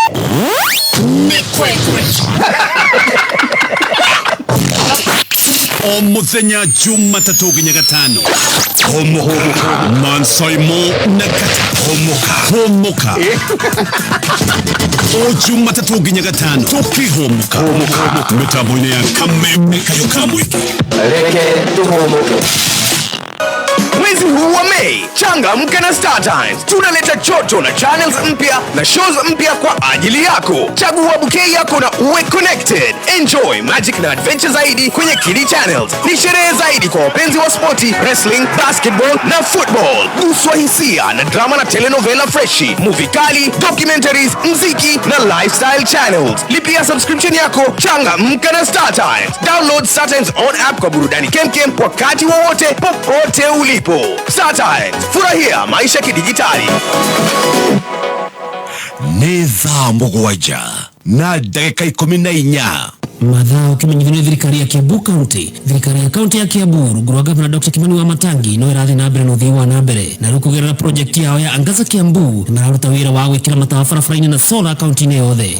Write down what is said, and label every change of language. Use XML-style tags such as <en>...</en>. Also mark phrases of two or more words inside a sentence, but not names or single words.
<ki>Nĩ kwekwe. o muthenya Jumatatu nginya Gatano. Homoka Mansoimo na Homoka o Jumatatu nginya Gatano tukihomoka mitambo-ini ya Kameme Kayoka Wiki.</ki> <sw>Mwezi huu wa Mei, changamka na Star Times. Tunaleta choto na channels mpya na shows mpya kwa ajili yako. Chagua bouquet yako na uwe connected.</sw> <en>Enjoy magic</en> <sw>na adventure zaidi kwenye Kili Channels. Ni sherehe zaidi kwa wapenzi wa sporti,</sw> <en>wrestling, basketball</en> <sw>na football. Guswa hisia na drama na telenovela freshi, movie kali, documentaries, mziki na</sw> <en>lifestyle channels.</en> <sw>Lipia subscription yako, changamka na Star Times.</sw> <en>Download Star Times on app</en> <sw>kwa burudani kemkem wakati wowote popote ulipo. Star Times, furahia maisha kidijitali.</sw> <ki>Nĩ thaa mũgwanja na ndagĩka 14 mathaa ũkimenyithio nĩ thirikari ya Kiambu County. Thirikari ya kaunti ya Kiambu rungu rwa Gavana Dr. Kimani Wamatangi no ĩrathiĩ na mbere na ũthii wa na mbere na rĩkũgerera</ki> <sw>project yao ya</sw> <ki>Angaza Kiambu na mararuta wĩra wa gwĩkĩra matawa barabara-inĩ na solar kaunti-inĩ yothe.</ki>